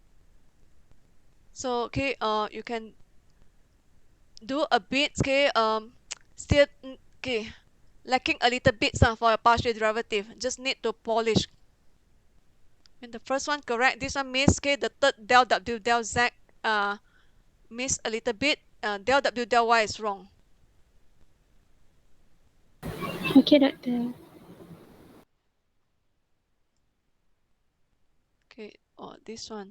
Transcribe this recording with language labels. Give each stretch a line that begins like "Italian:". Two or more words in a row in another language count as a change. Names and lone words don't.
English: So okay, you can do a bit, okay, still okay, lacking a little bit for a partial derivative. Just need to polish. And the first one correct. This one miss, okay. The third del w del z miss a little bit. Del w del y is wrong. Okay, doctor. Okay, this one.